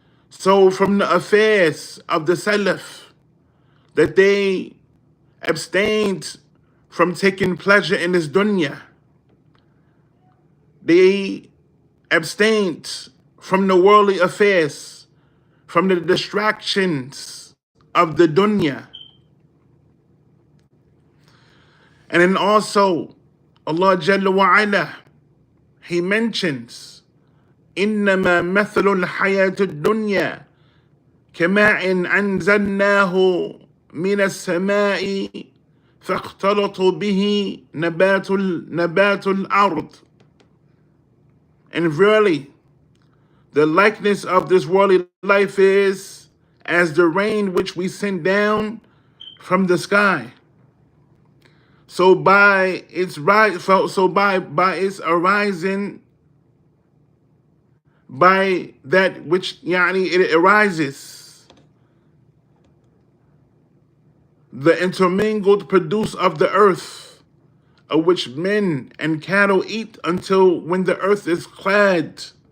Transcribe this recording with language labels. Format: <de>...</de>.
<en>So from the affairs of the Salaf, that they abstained from taking pleasure in this dunya, they abstained from the worldly affairs, from the distractions of the dunya. And then also Allah Jalla wa Ala, He mentions</en> <ar>إنما مثل الحياة الدنيا كماء أنزلناه من السماء فاختلط به نبات الأرض.</ar> <en>And verily, the likeness of this worldly life is as the rain which we send down from the sky. So by its by its arising, by that which it arises, the intermingled produce of the earth, of which men and cattle eat, until when the earth is clad</en>